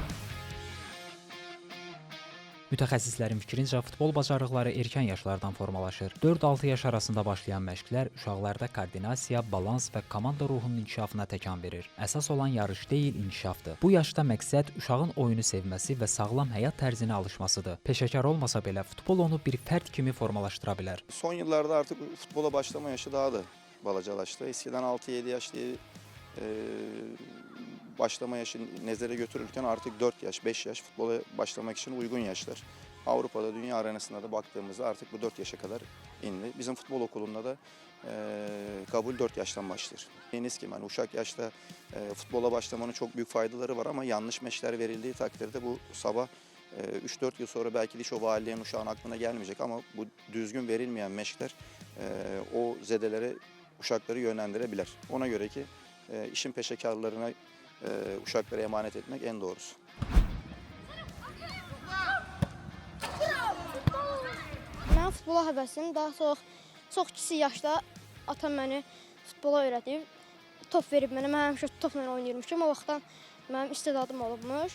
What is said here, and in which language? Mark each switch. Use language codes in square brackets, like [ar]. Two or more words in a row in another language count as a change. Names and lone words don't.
[az] Mütəxəssislərin fikrincə futbol bacarıqları erkən yaşlardan formalaşır. 4-6 yaş arasında başlayan məşqlər uşaqlarda koordinasiya, balans və komanda ruhunun inkişafına təkan verir. Əsas olan yarış deyil, inkişafdır. Bu yaşda məqsəd uşağın oyunu sevməsi və sağlam həyat tərzinə alışmasıdır. Peşəkar olmasa belə futbol onu bir fərd kimi formalaşdıra bilər. [tr] Son yıllarda artık futbola başlama yaşı daha da balacalaştı. Eskiden 6-7 yaş diye başlama yaşı nezere götürürken artık 4 yaş, 5 yaş futbola başlamak için uygun yaşlar. Avrupa'da, dünya arenasında da baktığımızda artık bu 4 yaşa kadar indi. Bizim futbol okulunda da kabul 4 yaştan başlar. Deniz ki, yani uşak yaşta futbola başlamanın çok büyük faydaları var ama yanlış meşler verildiği takdirde bu sabah 3-4 yıl sonra belki de hiç o valiliğin uşağın aklına gelmeyecek ama bu düzgün verilmeyen meşler o zedelere uşakları yönlendirebilir. Ona göre ki işin peşekarlarına uşaklara emanet etmek en doğrusu. [az] Mən futbola həvəsim daha çox kiçik yaşda atam məni futbola öyrədib, top verib mənə. Mən həmişə topla oynayırmışam. O vaxtdan mənim istedadım olubmuş.